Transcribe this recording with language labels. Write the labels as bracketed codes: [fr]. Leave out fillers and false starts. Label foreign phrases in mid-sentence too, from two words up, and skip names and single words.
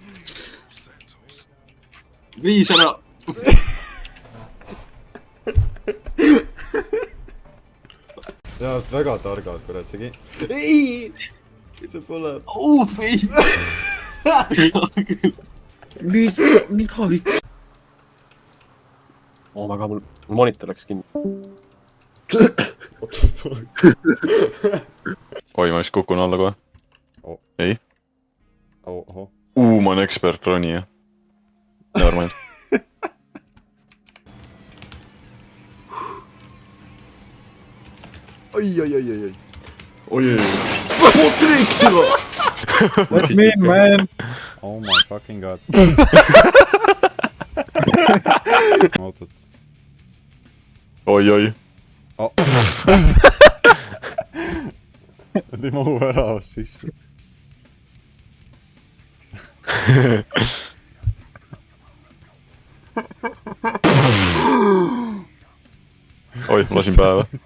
[et] Viis ära! Jaa, väga targad, kurat, see ei! See pole... Ei! Mida või? [en] Oh my god, [et] mul monitor läks kinni. [en] What the fuck? [et] Oi, ma vist kukun alla kohe. Oh. Ei? Oho. Ma olen ekspert ronija. Nevermind. Oi. Oi. [en] What me, man? Oh my fucking god. [et] Autot. Oi. Oh. Ei mahu väravast sisse. Oi, lasin päeva.